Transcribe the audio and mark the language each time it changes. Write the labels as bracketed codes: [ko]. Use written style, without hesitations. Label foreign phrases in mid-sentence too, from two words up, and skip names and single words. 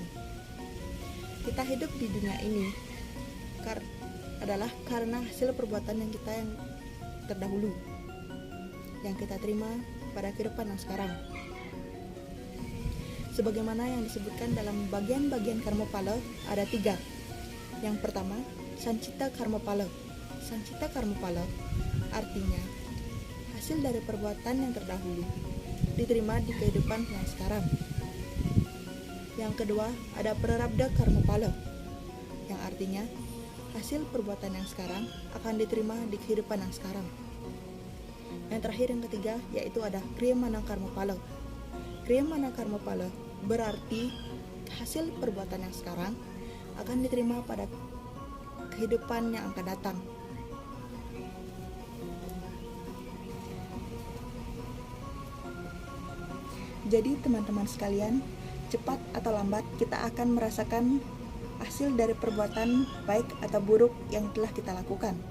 [id] Kita hidup di dunia ini adalah karena hasil perbuatan yang kita yang terdahulu yang kita terima pada kehidupan yang sekarang. Sebagaimana yang disebutkan dalam bagian-bagian karma pala ada 3. Yang pertama, sancita karma pala. Sancita karma pala artinya hasil dari perbuatan yang terdahulu diterima di kehidupan yang sekarang. Yang kedua, ada prarabdha karma pala, yang artinya hasil perbuatan yang sekarang akan diterima di kehidupan yang sekarang. Yang terakhir, yang ketiga, yaitu ada kriyamana karma pala. Kriyamana karma pala berarti hasil perbuatan yang sekarang akan diterima pada kehidupan yang akan datang. Jadi teman-teman sekalian, cepat atau lambat kita akan merasakan hasil dari perbuatan baik atau buruk yang telah kita lakukan.